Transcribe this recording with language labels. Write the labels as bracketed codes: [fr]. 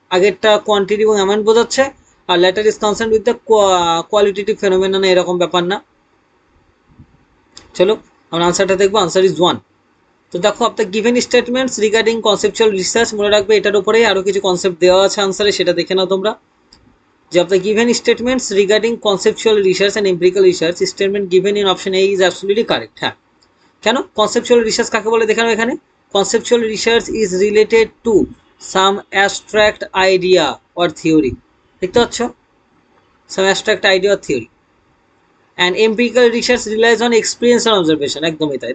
[bn] আগেরটা কোয়ান্টিটি এবং অ্যামাউন্ট বোঝাচ্ছে, আর [en] latter is concern with the qualitative phenomenon, [bn] এরকম ব্যাপার না। চলো আমরা আনসারটা দেখবো, [en] Answer is one. [bn] তো দেখো আপনার given statements regarding conceptual research, মনে রাখবে এটার উপরেই আরো কিছু কনসেপ্ট দেওয়া আছে আনসারে, সেটা দেখে নাও তোমরা। [en] যে of the given statements regarding conceptual research and empirical research, statement given in option A is absolutely correct। [bn] হ্যাঁ, কেন [en] Conceptual research কাকে বলে দেখানো এখানে, conceptual research is related to some abstract idea or theory. [bn] দেখতে পাচ্ছ, সাম abstract idea or theory. [en] and empirical research relies on experience and observation, [bn] একদমই তাই।